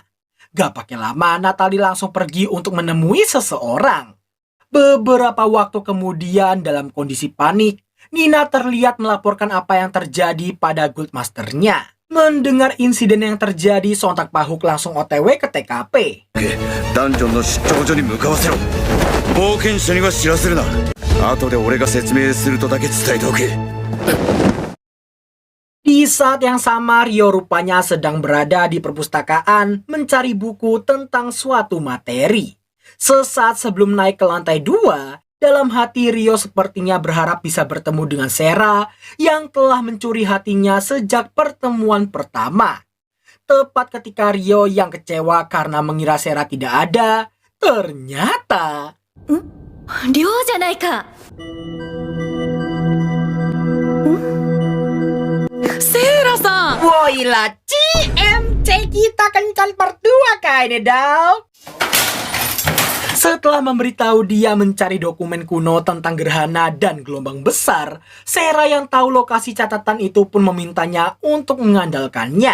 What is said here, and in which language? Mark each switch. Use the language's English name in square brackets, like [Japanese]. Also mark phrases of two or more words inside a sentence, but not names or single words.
[Indonesian] Gak pakai lama, Natali langsung pergi untuk menemui seseorang. Beberapa waktu kemudian, dalam kondisi panik, Nina terlihat melaporkan apa yang terjadi pada Guildmasternya. Mendengar insiden yang terjadi, sontak Pahuk langsung OTW ke TKP. [Japanese] ダンジョンの出張所に向かわせろ。冒険者には知らせるな。後で俺が説明するとだけ伝えておけ。 [Indonesian] Di saat yang sama, Rio rupanya sedang berada di perpustakaan mencari buku tentang suatu materi. Sesaat sebelum naik ke lantai 2, dalam hati Rio sepertinya berharap bisa bertemu dengan Sera yang telah mencuri hatinya sejak pertemuan pertama. Tepat ketika Rio yang kecewa karena mengira Sera tidak ada, ternyata... [Japanese] Ryo じゃないか。 Sera-san! [Indonesian] Woilah, CMC kita kencan berdua kayaknya, Dao. Setelah memberitahu dia mencari dokumen kuno tentang gerhana dan gelombang besar, Sera yang tahu lokasi catatan itu pun memintanya untuk mengandalkannya.